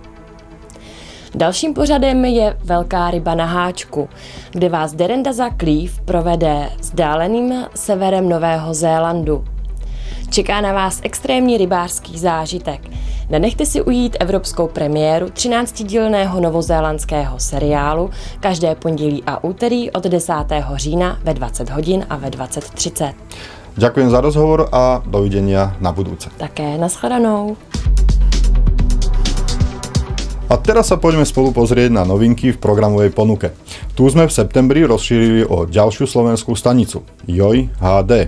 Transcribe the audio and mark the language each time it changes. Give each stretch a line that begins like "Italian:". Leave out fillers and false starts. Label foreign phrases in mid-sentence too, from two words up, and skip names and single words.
Czech: Dalším pořadem je Velká ryba na háčku, kde vás Derendaza Cleave provede vzdáleným severem Nového Zélandu. Čeká na vás extrémní rybářský zážitek. Nenechte si ujít evropskou premiéru 13dílného novozélandského seriálu každé pondělí a úterý od 10. října ve 20 hodin a ve 20:30.
Slovak: Ďakujem za rozhovor a dovidenia na budúce.
Czech: Také nashledanou.
Slovak: A teraz sa poďme spolu pozrieť na novinky v programovej ponuke. Tu sme v septembri rozšírili o ďalšiu slovenskú stanicu JOJ HD.